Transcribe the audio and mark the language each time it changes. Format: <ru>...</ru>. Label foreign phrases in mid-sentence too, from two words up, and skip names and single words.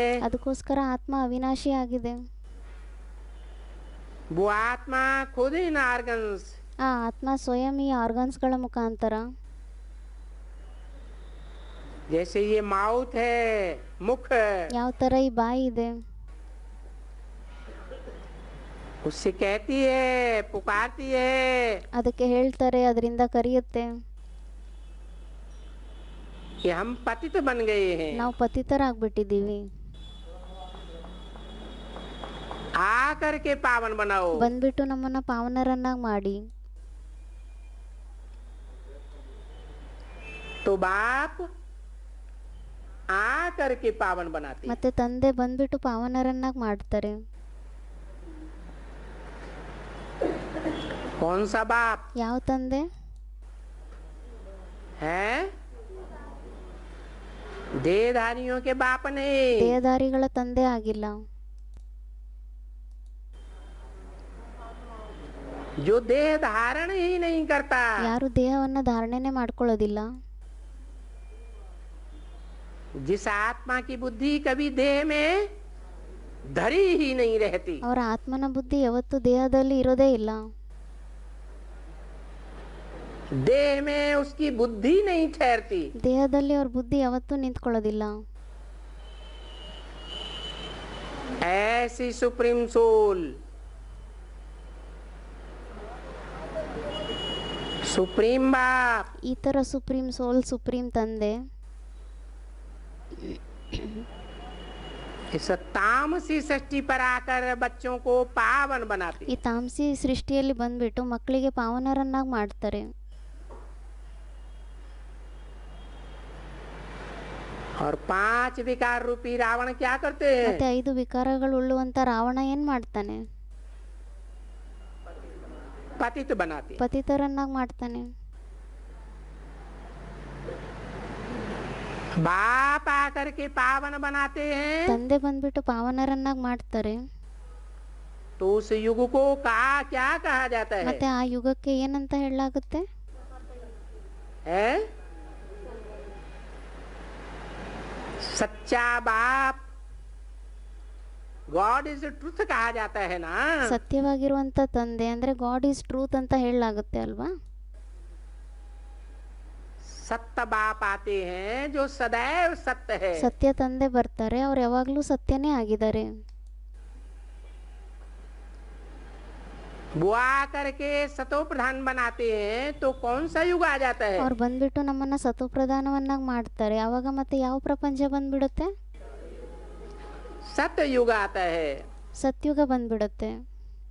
<kn>ಅದಕ್ಕೋಸ್ಕರ ಆತ್ಮ ಅವಿನಾಶಿ ಆಗಿದೆ.</kn> <hi>वो आत्मा खुद इन आर्गन्स</hi> <kn>ಆ ಆತ್ಮ ಸ್ವಯಂ ಈ ಆರ್ಗನ್ಸ್ಗಳ ಮುಖಾಂತರ</kn> <hi>जैसे ये माउथ है मुख</hi> <kn>ಯಾವ ತರ ಈ ಬಾಯಿ ಇದೆ,</kn> <hi>उससे कहती है पुकारती है</hi> <kn>ಅದಕ್ಕೆ ಹೇಳ್ತಾರೆ, ಅದರಿಂದ ಕರೆಯುತ್ತೆ,</kn> <hi>कि हम पतित बन गए हैं</hi> <kn>ನಾವು ಪತಿತರಾಗ್ಬಿಟ್ಟಿದ್ದೀವಿ,</kn> <hi>आकर के पावन बनाओ</hi> <kn>ಬಂದ್ಬಿಟ್ಟು ನಮ್ಮನ್ನ ಪಾವನರನ್ನಾಗಿ ಮಾಡಿ.</kn> <hi>तो बाप आकर के पावन बनाते हैं।</hi> <kn>ಮತ್ತೆ ತಂದೆ ಬಂದ್ಬಿಟ್ಟು ಪಾವನರನ್ನಾಗಿ ಮಾಡ್ತಾರೆ.</kn> <hi>कौन सा बाप</hi> <kn>ಯಾವ ತಂದೆ?</kn> <hi>है? देहधारियों के बाप नहीं।</hi> <kn>ದೇಹಧಾರಿಗಳ ತಂದೆ ಆಗಿಲ್ಲ.</kn> <hi>जो देह धारण ही नहीं करता,</hi> <kn>ಯಾರು ದೇಹವನ್ನ ಧಾರಣೆನೆ ಮಾಡ್ಕೊಳ್ಳೋದಿಲ್ಲ,</kn> <hi>जिस आत्मा की बुद्धि कभी देह में धरी ही नहीं रहती,</hi> <kn>ಅವರ ಆತ್ಮನ ಬುದ್ಧಿ ಯಾವತ್ತೂ ದೇಹದಲ್ಲಿ ಇರೋದೇ ಇಲ್ಲ.</kn> <hi>देह में उसकी बुद्धि नहीं ठहरती,</hi> <kn>ದೇಹದಲ್ಲಿ ಅವ್ರ ಬುದ್ಧಿ ಯಾವತ್ತೂ ನಿಂತ್ಕೊಳ್ಳೋದಿಲ್ಲ.</kn> <hi>ऐसी</hi> <en>supreme soul,</en> <hi>सुप्रीम बाप,</hi> <kn>ಈ ತರ</kn> <en>supreme soul,</en> <kn>ಸುಪ್ರೀಂ ತಂದೆ</kn> <hi>इस तामसी सृष्टि पर आकर बच्चों को पावन बनाते,</hi> <kn>ಈ ತಾಮಸಿ ಸೃಷ್ಟಿಯಲ್ಲಿ ಬಂದ್ಬಿಟ್ಟು ಮಕ್ಕಳಿಗೆ ಪಾವನರನ್ನಾಗಿ ಮಾಡ್ತಾರೆ.</kn> <hi>और 5 विकार रूपी रावण क्या करते हैं?</hi> <kn>ಮತ್ತೆ 5 ವಿಕಾರಗಳು ಉಳ್ಳುವಂತ ರಾವಣ ಏನ್ ಮಾಡ್ತಾನೆ?</kn> <hi>पतित बनाते,</hi> <kn>ಪತಿತರನ್ನಾಗಿ ಮಾಡ್ತಾನೆ.</kn> <hi>बाप आकर के पावन बनाते हैं,</hi> <kn>ತಂದೆ ಬಂದ್ಬಿಟ್ಟು ಪಾವನರನ್ನಾಗಿ ಮಾಡ್ತಾರೆ.</kn> <hi>तो उस युग को क्या कहा जाता है?</hi> <kn>ಮತ್ತೆ ಆ ಯುಗಕ್ಕೆ ಏನಂತ ಹೇಳಲಾಗುತ್ತೆ?</kn> <hi>है? सच्चा बाप,</hi> <en>God is truth</en> <hi>कहा जाता है ना।</hi> <kn>ಸತ್ಯವಾಗಿರುವಂತ ತಂದೆ ಅಂದ್ರೆ</kn> <en>God is truth</en> <kn>ಅಂತ ಹೇಳಲಾಗುತ್ತೆ ಅಲ್ವಾ?</kn> <hi>सत्य बाप आते हैं जो सदैव सत्य है,</hi> <kn>ಸತ್ಯ ತಂದೆ ಬರ್ತಾರೆ, ಅವ್ರು ಯಾವಾಗ್ಲೂ ಸತ್ಯನೇ ಆಗಿದ್ದಾರೆ.</kn> <hi>वो आकर के सतो प्रधान बनाते हैं, तो कौन सा युग आ जाता है?</hi> <kn>ಅವ್ರು ಬಂದ್ಬಿಟ್ಟು ನಮ್ಮನ್ನ ಸತೋಪ್ರಧಾನವನ್ನಾಗಿ ಮಾಡ್ತಾರೆ. ಆವಾಗ ಮತ್ತೆ ಯಾವ ಪ್ರಪಂಚ ಬಂದ್ಬಿಡುತ್ತೆ?</kn> <hi>सत्य युग आता है।</hi> <kn>ಸತ್ಯುಗ ಬಂದ್ಬಿಡುತ್ತೆ.</kn>